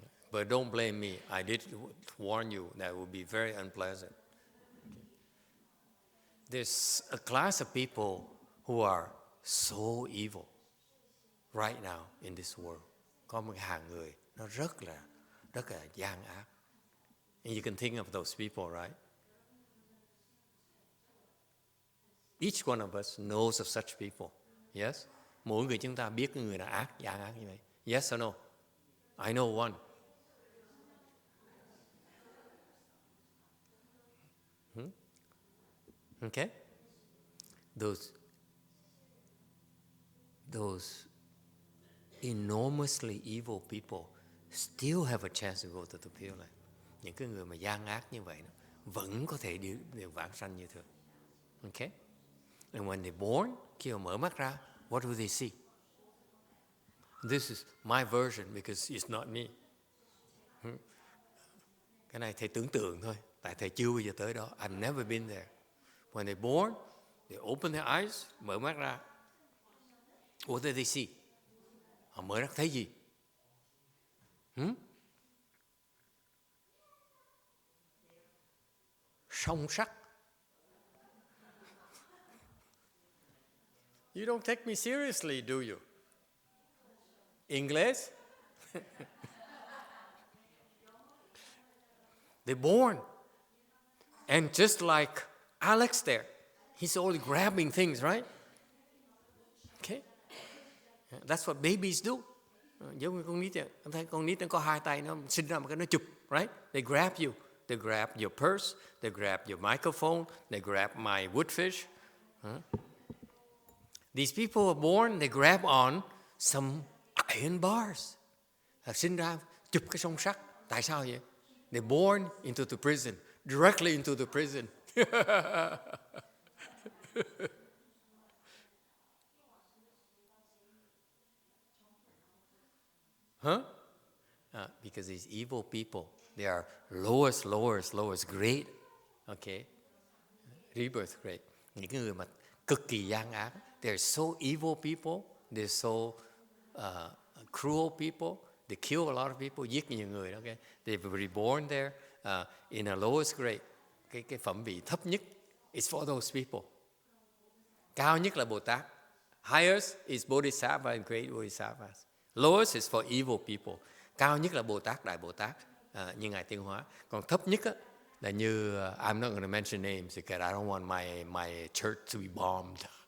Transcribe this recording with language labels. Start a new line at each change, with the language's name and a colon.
English: But don't blame me. I did warn you that it would be very unpleasant. Okay. There's a class of people who are so evil right now in this world.
Vietnamese: Có một hàng người nó rất là gian ác.
English: And you can think of those people, right? Each one of us knows of such people. Yes?
Vietnamese: Mỗi người chúng ta biết cái người nào gian ác như vậy.
English: Yes or no? I know one. Okay? Those enormously evil people still have a chance to go to the Pure Land.
Vietnamese: Những cái người mà gian ác như vậy vẫn có thể đi vãng sanh như thường.
English: Okay? And when they're born,
Vietnamese: khi họ mở mắt ra,
English: what do they see? This is my version because it's not me.
Vietnamese: Cái này thầy tưởng tượng thôi, tại thầy chưa bao giờ tới đó.
English: I've never been there. When they're born, they open their eyes,
Vietnamese: mở mắt ra.
English: What do they see?
Vietnamese: Họ mở ra thấy gì? Song sắc.
English: You don't take me seriously, do you? English? They're born. And just like Alex there, he's only grabbing things, right? Okay. That's what babies do.
Vietnamese: Giống như con nít vậy. Em thấy con nít nó có hai tay, nó sinh ra một cái nó chụp, right?
English: They grab you. They grab your purse. They grab your microphone. They grab my woodfish. These people are born, they grab on some iron bars.
Vietnamese: Sinh ra chụp cái song sắt. Tại sao vậy?
English: They're born into the prison, directly into the prison. because these evil people, they are lowest grade. Okay? Rebirth grade.
Vietnamese: Những cái người mà cực kỳ gian ác.
English: They're so evil people. They're so cruel people. They kill a lot of people.
Vietnamese: Giết nhiều người.
English: Okay? They've reborn there in a lowest grade.
Vietnamese: Cái phẩm vị thấp nhất
English: is for those people.
Vietnamese: Cao nhất là Bồ Tát.
English: Highest is Bodhisattva and great Bodhisattvas. Lowest is for evil people.
Vietnamese: Cao nhất là Bồ Tát, Đại Bồ Tát, như Ngài Tiên Hóa. Còn thấp nhất là như,
English: I'm not going to mention names because I don't want my church to be bombed.